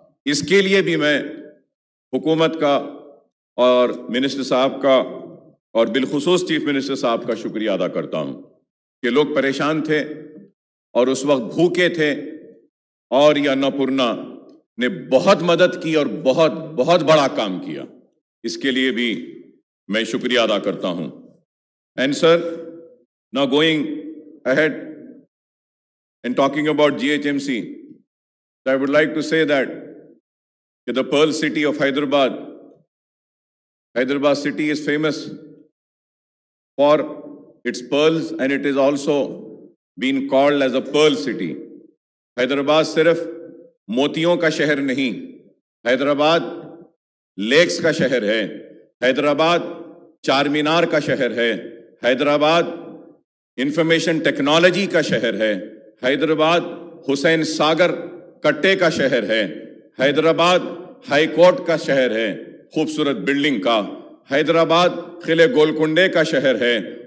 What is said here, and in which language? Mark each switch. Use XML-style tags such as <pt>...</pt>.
<hi>इसके लिए भी मैं हुकूमत का और मिनिस्टर साहब का और बिलखुसूस चीफ मिनिस्टर साहब का शुक्रिया अदा करता हूं कि लोग परेशान थे और उस वक्त भूखे थे और ये अन्नपूर्णा ने बहुत मदद की और बहुत बहुत बड़ा काम किया। इसके लिए भी मैं शुक्रिया अदा करता हूं।</hi> <en>And sir, now going ahead and talking about GHMC, I would like to say that the Pearl City of Hyderabad city is famous for its pearls and it is also been called as a Pearl City.</en> <hi>Hyderabad सिर्फ मोतियों का शहर नहीं, Hyderabad lakes का शहर है, हैदराबाद चार मीनार का शहर है, हैदराबाद इंफॉर्मेशन टेक्नोलॉजी का शहर है, हैदराबाद हुसैन सागर कट्टे का शहर है, हैदराबाद हाई कोर्ट का शहर है, खूबसूरत बिल्डिंग का, हैदराबाद किले गोलकुंडे का शहर है।</hi>